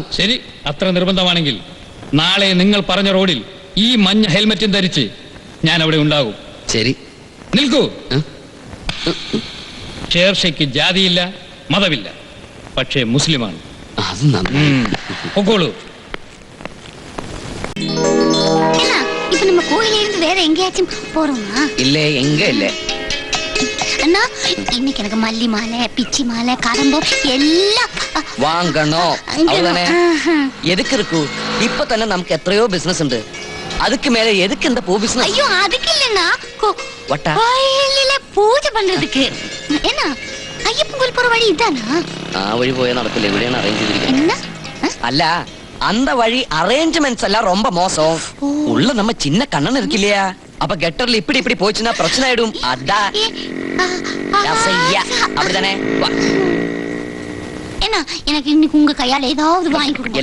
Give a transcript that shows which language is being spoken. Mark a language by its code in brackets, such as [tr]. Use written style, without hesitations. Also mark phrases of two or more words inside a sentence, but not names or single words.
[ml] ശരി, അത്ര നിർബന്ധമാണെങ്കിൽ നാളെ നിങ്ങൾ പറഞ്ഞ റോഡിൽ ഈ മഞ്ഞ ഹെൽമറ്റും ധരിച്ച് ഞാൻ അവിടെ ഉണ്ടാകും. ശരി, നിൽക്കൂ. ഷേർഷയ്ക്ക് ജാതിയില്ല, മതമില്ല, പക്ഷേ മുസ്ലിമാണ്. പൊക്കോളൂ. [ta] இப்ப நம்ம கோயில இருந்து வேற எங்கேயாச்சும் போறோமா? இல்ல, எங்க இல்ல. அண்ணா, இன்னைக்கு எனக்கு மல்லி மாலை, பிச்சி மாலை, கடம்போ எல்லாம் வாங்கணும். அவ்வளவுதானே. எதுக்கு இருக்கு? இப்ப தானே நமக்கு எத்தனையோ பிசினஸ் ഉണ്ട്. அதுக்கு மேல எதுக்கு இந்த பூ பிசினஸ்? ஐயோ, அதுக்கு இல்லண்ணா, வட்டா கோயில்ல பூஜை பண்றதுக்கு. என்ன ஐயப்பன் கோயில் போற வழி இதானா? [ml] ആ വഴി പോയാൽ നടക്കില്ല, എവിടെയാണ് അറേഞ്ച് ചെയ്തിരിക്കുന്നത്? [ta] என்ன അല്ല, அந்த வழி அரேஞ்ச்மெண்ட்ஸ் எல்லாம் ரொம்ப மோசம். உள்ள நம்ம சின்ன கண்ணன் இருக்கு இல்லையா, அப்ப கெட்டர்ல இப்படி இப்படி போச்சுன்னா பிரச்சனை ஆயிடும். அதான் அப்படிதானே. என்ன, எனக்கு இன்னைக்கு உங்க கையால ஏதாவது வாங்கி கொடுங்க.